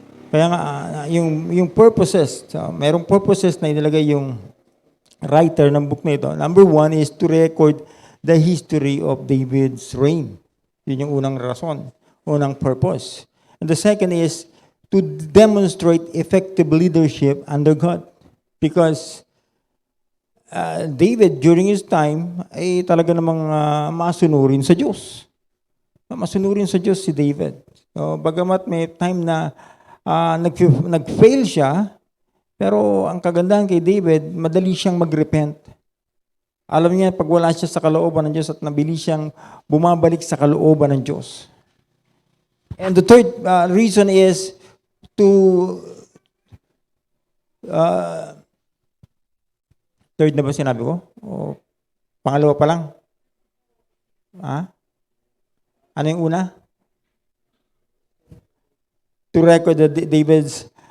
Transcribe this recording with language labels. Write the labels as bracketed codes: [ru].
[tl] Kaya nga yung purposes, merong purposes na inilagay yung writer ng book na ito. [en] Number 1 is to record the history of David's reign. [tl] Yun yung unang rason, unang purpose. [en] And the second is to demonstrate effective leadership under God. Because David, during his time, [tl] ay talaga namang masunurin sa Diyos. Masunurin sa Diyos si David. So, bagamat may time na nag-fail siya, pero ang kagandahan kay David, madali siyang mag-repent. Alam niya, pag wala siya sa kalooban ng Diyos at nabili siyang bumabalik sa kalooban ng Diyos. [en] And the third reason is to third [tl] na ba sinabi ko? O pangalawa pa lang? Ano yung una? [en] To record David's